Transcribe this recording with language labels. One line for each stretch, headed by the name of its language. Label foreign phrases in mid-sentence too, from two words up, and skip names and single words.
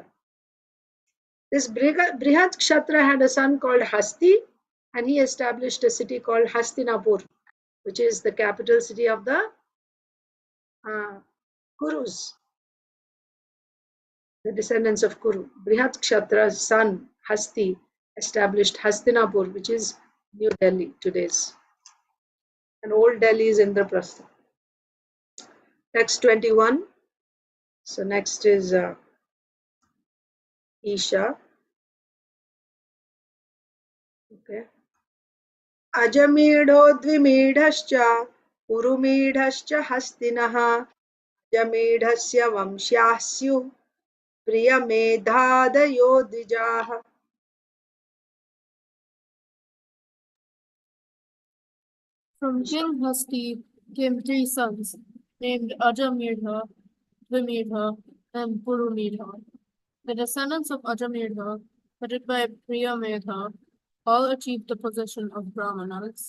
English: This Brihat Kshatra had a son called Hasti, and he established a city called Hastinapur, which is the capital city of the Kurus, the descendants of Kuru. Brihat Kshatra's son Hasti established Hastinapur, which is New Delhi today's. And old Delhi is Indraprastha. Text 21. So next is Isha. Okay.
Sanskrit: अजमीढो द्विमीढश्च पुरुमीढश्च हस्तिनः अजमीढस्य वंश्यास्तु प्रियमेधादयो द्विजाः.
English: From King Hasti came 3 sons, named Ajamedha, Dvimedha, and Purumedha. The descendants of Ajamedha, headed by Priyamedha, all achieved the position of Brahmanas.